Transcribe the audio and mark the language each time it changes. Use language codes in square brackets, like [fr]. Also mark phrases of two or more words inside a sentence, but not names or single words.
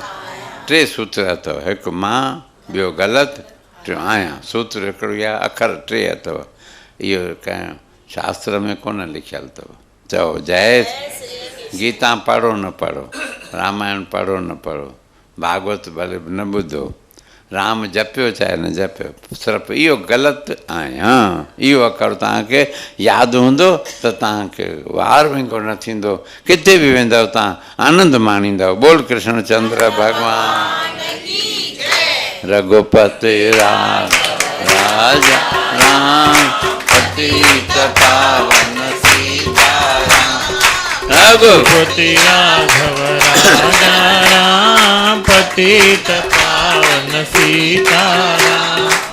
[sd] टे सूत्र अथव, हिकु मां, ॿियो ग़लति, टियों आहियां। सूत्र हिकिड़ो आहे, अखर टे अथव। इहो कंहिं शास्त्र में कोन लिखियलु अथव। चओ जय। गीता पढ़ो न पढ़ो, रामायण पढ़ो न पढ़ो, भागवत भले न ॿुधो, राम जपियो चाहे न जपियो, सिर्फ़ु इहो ग़लति आहियां, इहो अखर तव्हांखे यादि हूंदो त तव्हांखे वार विंगो न थींदो। किथे बि वेंदव तव्हां आनंद माणींदव। [hi] बोल कृष्ण चंद्र भॻवान रघुपति राजा राम पतित पावन सीताराम। रघुपति राघव राजा राम पतित पावन सीताराम।